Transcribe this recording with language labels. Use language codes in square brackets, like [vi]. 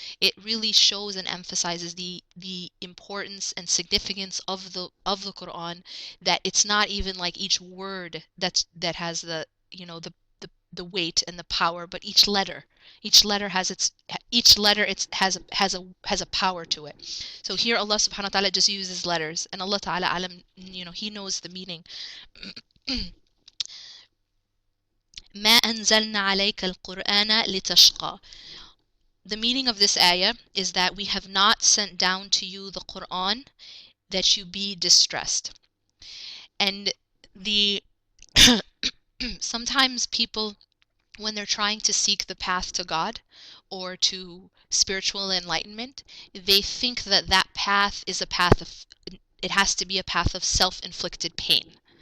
[en] It really shows and emphasizes the importance and significance of the Quran, that it's not even like each word that has the weight and the power, but each letter has a power to it. So here Allah subhanahu wa ta'ala just uses letters, and Allah ta'ala alam, He knows the meaning. [ar] ما أنزلنا عليك القرآن لتشقى. [en] The meaning of this ayah is that we have not sent down to you the Quran that you be distressed. And the sometimes people, when they're trying to seek the path to God or to spiritual enlightenment, they think that that path is it has to be a path of self-inflicted pain.